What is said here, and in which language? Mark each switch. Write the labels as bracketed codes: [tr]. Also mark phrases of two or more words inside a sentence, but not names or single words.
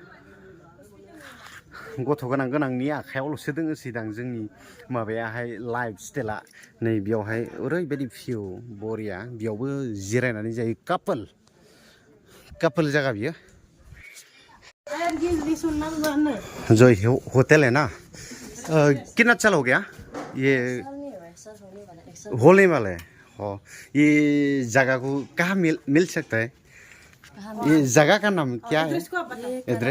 [brx] गथ' गोनांनि आखायावल'सो दोङोसैदां जोंनि माबायाहाय लाइफ स्टाइला नै बेयावहाय ओरैबायदि भिउ बरिया बेयावबो जिरायनानै जायो कापोल जायगा बियो [hi] जय होटल है ना कितना अच्छा हो गया ये होने वाला है ओ ये जगह को कहाँ मिल सकता है ये जगह का नाम क्या है एड्रेस